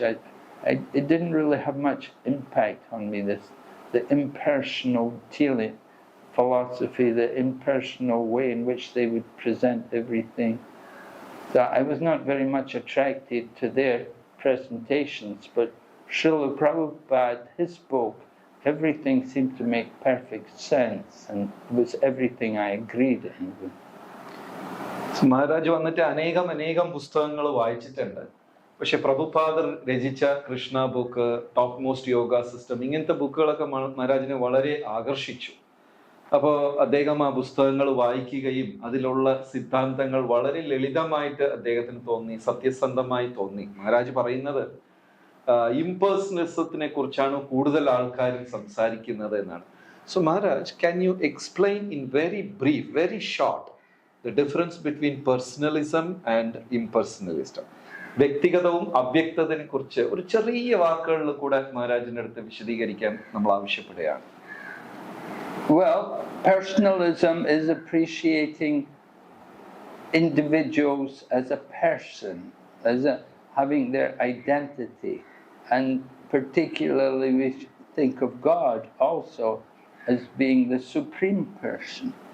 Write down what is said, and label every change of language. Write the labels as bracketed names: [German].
[English] It didn't really have much impact on me, the impersonal philosophy, the impersonal way in which they would present everything. So I was not very much attracted to their presentations, but Srila Prabhupada, his book, everything seemed to make perfect sense, and it was everything I agreed in with. [Malayalam] Maharaj വന്നിട്ട് അനേകം പുസ്തകങ്ങൾ വായിച്ചിട്ടുണ്ട്. പക്ഷെ പ്രഭുപാദർ രചിച്ച Krishna book, top most yoga system, ഇങ്ങനത്തെ ബുക്കുകളൊക്കെ മഹാരാജിനെ വളരെ ആകർഷിച്ചു. അപ്പോൾ അദ്ദേഹം ആ പുസ്തകങ്ങൾ വായിക്കുകയും അതിലുള്ള സിദ്ധാന്തങ്ങൾ വളരെ ലളിതമായിട്ട് അദ്ദേഹത്തിന് തോന്നി, സത്യസന്ധമായി തോന്നി. മഹാരാജ് പറയുന്നത് ഇംപേഴ്സണലിസത്തിനെ കുറിച്ചാണ് കൂടുതൽ ആൾക്കാരും സംസാരിക്കുന്നത് എന്നാണ്. [English] So Maharaj, can you explain in very brief, very short, the difference between personalism and impersonalism? [Malayalam] വ്യക്തിഗതവും അവ്യക്തതയെ കുറിച്ച് ഒരു ചെറിയ വാക്കുകളിൽ കൂടെ മഹാരാജിന്റെ അടുത്ത് വിശദീകരിക്കാൻ നമ്മൾ ആവശ്യപ്പെടുകയാണ്. [English] Well, personalism is appreciating individuals as a person, having their identity, and particularly we think of God also as being the supreme person.